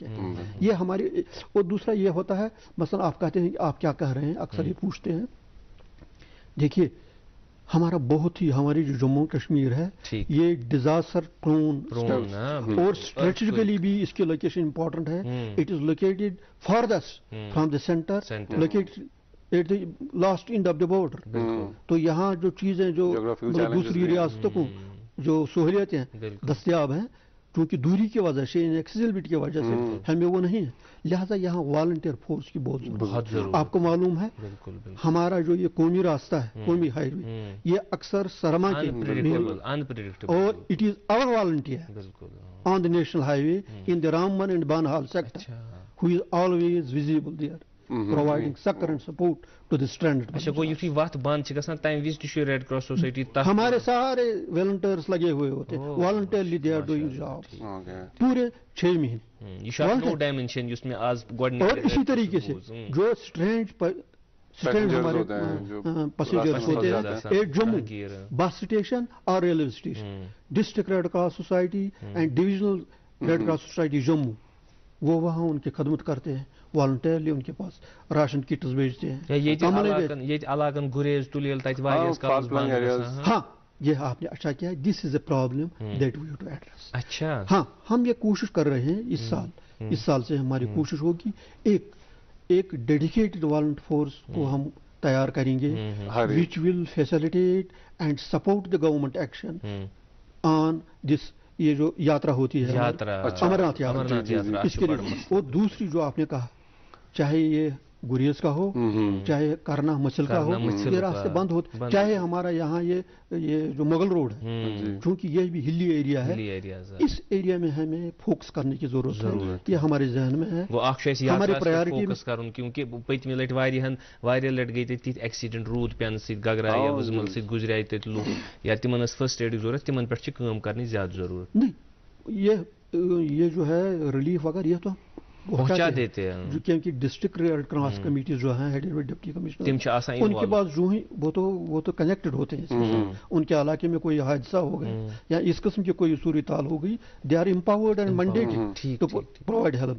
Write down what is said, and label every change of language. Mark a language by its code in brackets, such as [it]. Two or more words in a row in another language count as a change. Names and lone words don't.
[ur] یہ ہماری اور دوسرا یہ ہوتا ہے مثلا آپ کہتے ہیں آپ کیا کہہ رہے ہیں اکثر یہ پوچھتے ہیں دیکھیے ہمارا بہت ہی ہماری جو جموں کشمیر ہے یہ [en] disaster prone [ur] اور اسٹریٹجیکلی بھی اس کی [en] location important [ur] ہے. [en] it is located farthest from the center located at the last end of the border. [ur] تو یہاں جو چیزیں جو دوسری ریاستوں کو جو سہولیتیں دستیاب ہیں چونکہ دوری کی وجہ سے ایکسیسیبلٹی کی وجہ سے ہمیں وہ نہیں ہے, لہٰذا یہاں [en] volunteer force [ur] کی بہت ضرورت. آپ کو معلوم ہے ہمارا جو یہ قومی راستہ ہے, قومی ہائی وے, یہ اکثر سرما کے اور [en] it is our volunteer on the national highway in the Ramban and Banihal sector who is always visible there, providing succor and support to the stranded. [ks] اچھا گو یُتھُے وَتھ بند چھِ گژھان تَمہِ وِزِ تہِ چھُ ریڈ کراس سوسائٹی [ur] ہمارے سارے والنٹیئرس لگے ہوئے ہوتے ہیں, [en] voluntarily they are doing jobs [ur] پورے 6 مہینے. [ks] یہ چھُ اکھ نوٚو ڈائمینشن یُس مےٚ آز گۄڈٕنیٚتھ. [ur] اور اسی طریقے سے جو اسٹرینڈ ہمارے پیسنجرس ہوتے ہیں [en] at Jammu bus station [ur] اور [en] railway station, [ur] ڈسٹرکٹ ریڈ کراس سوسائٹی اینڈ ڈویژنل ریڈ کراس سوسائٹی جموں, وہ وہاں ان کی خدمت کرتے ہیں, والنٹیئرلی ان کے پاس [en] ration kits [ur] بھیجتے ہیں. [ks] یہ علاقن گریز تلیل تتہ واریاہس کالس بند. [ur] ہاں یہ آپ نے اچھا کیا, [en] this is a problem that we have to address. [ur] اچھا ہاں ہم یہ کوشش کر رہے ہیں اس سال سے ہماری کوشش ہوگی ایک [en] dedicated volunt force [ur] کو ہم تیار کریں گے [en] which will facilitate and support the government action on this. [ur] یہ جو یاترا ہوتی ہے امرناتھ یاترا, اس کے لیے. اور دوسری جو آپ نے کہا, چاہے یہ گریز کا ہو, چاہے کرنا مچل کا ہو, یہ راستے بند ہوتے, چاہے ہمارا یہاں یہ جو مغل روڈ ہے, چونکہ یہ بھی [en] hilly area [ur] ہے, اس ایریا میں ہمیں فوکس کرنے کی ضرورت ہے. یہ ہمارے ذہن میں ہے, [ks] ہماری [en] priority focus [ks] کرن, کیونکہ پتمہ لٹہ واریاہ لٹہ گئی تتہ ایکسیڈنٹ روٗد پینہٕ سۭتۍ گگرایہِ یا وُزمل سۭتۍ گُزریے تتہِ لُکھ, یا تمن ٲس [en] first aid [ks] ضرورت, تمن پٮ۪ٹھ چھِ کٲم کرنٕچ زیادٕ ضرورت. [ur] نہیں یہ جو ہے ریلیف وغیرہ یہ تو پہنچا دیتے ہیں, کیونکہ ڈسٹرکٹ ریڈ کراس کمیٹیز جو ہیں [en] headed by deputy commissioner, [ur] ان کے پاس جو ہی وہ تو کنیکٹڈ ہوتے ہیں. ان کے علاقے میں کوئی حادثہ ہو گیا یا اس قسم کی کوئی صورتحال ہو گئی, [en] they are empowered and mandated to provide help.